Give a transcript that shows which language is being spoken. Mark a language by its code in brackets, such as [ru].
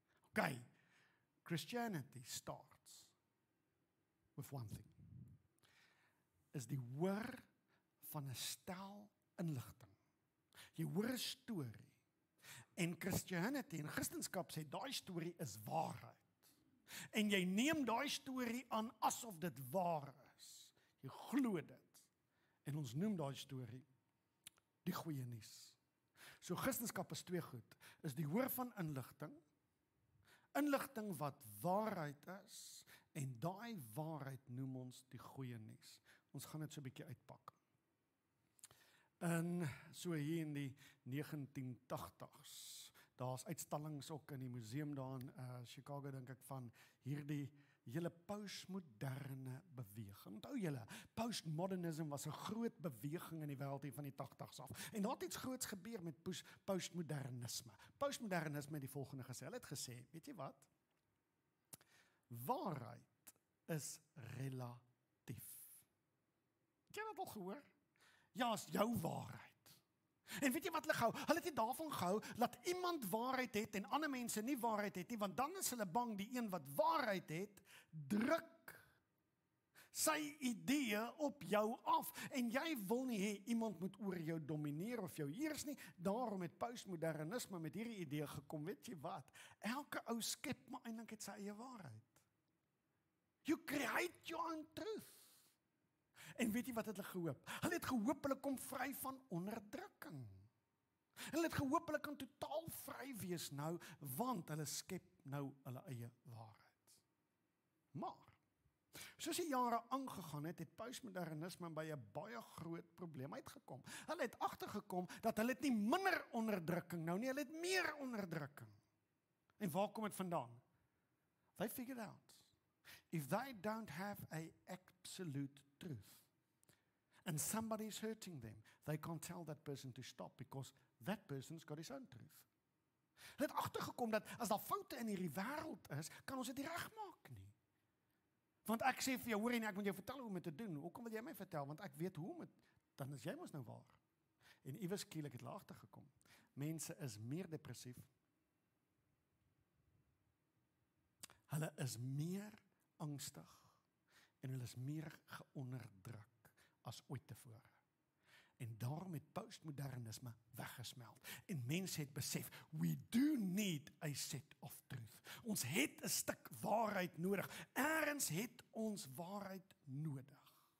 [en] Okay, Christianity starts with one thing. [af] Is die hoor van 'n stel inligting. Jy hoor 'n storie. En Christianity en Christendom sê daai storie is waarheid. En jy neem daai storie aan asof dit waar is. Jy glo dit. En ons noem daai storie die goeie nuus. So Christendom is 2 goed. Is die hoor van inligting. Inligting wat waarheid is. En daai waarheid noem ons die goeie nuus. Ons gaan dit so 'n bietjie uitpak. En so hier in die 1980s, daar's uitstallings ook in die museum daar in Chicago, dink ek, van hierdie hele postmoderne beweging. Onthou julle, postmodernism was 'n groot beweging in die wêreld hier van die 80s af. En daar het iets groots gebeur met postmodernisme. Postmodernisme het die volgende gesê. Hulle het gesê, weet jy wat? Waarheid is relatief. Het jy dit al gehoor? Ja, is jou waarheid. En weet jy wat hulle gehou? Hulle het nie daarvan gehou dat iemand waarheid het en ander mense nie waarheid het nie, want dan is hulle bang die een wat waarheid het, druk sy idee op jou af. En jy wil nie hê iemand moet oor jou domineer of jou heers nie. Daarom het postmodernisme met hierdie idee gekom, weet jy wat? Elke ou skep maar eintlik het sy eie waarheid. [en] You create your own truth. [af] En weet jy wat het hulle gehoop? Hulle het gehoop hulle kom vry van onderdrukking. Hulle het gehoop hulle kan totaal vry wees nou, want hulle skep nou hulle eie waarheid. Maar, soos die jare aangegaan het postmodernisme by 'n baie groot probleem uitgekom. Hulle het agtergekom dat hulle het nie minder onderdrukking nou nie, hulle het meer onderdrukking. En waar kom dit vandaan? [en] They figured out, if they don't have a absolute truth, and somebody is hurting them, they can't tell that person to stop because that person's got his own truth. [af] Hulle het agtergekom dat as daar foute in hierdie wêreld is, kan ons dit nie regmaak nie. Want ek sê vir jou, hoor jy nie, ek moet jou vertel hoe om dit te doen. Hoekom wil jy my vertel? Want ek weet hoe om dit, dan is jy mos nou waar. En iewers skielik het hulle agtergekom. Mense is meer depressief. Hulle is meer angstig en hulle is meer geonderdruk as ooit tevore. En daarom het postmodernisme weggesmeld. En mense het besef, [en] we do need a set of truth. [af] Ons het 'n stuk waarheid nodig. Ergens het ons waarheid nodig.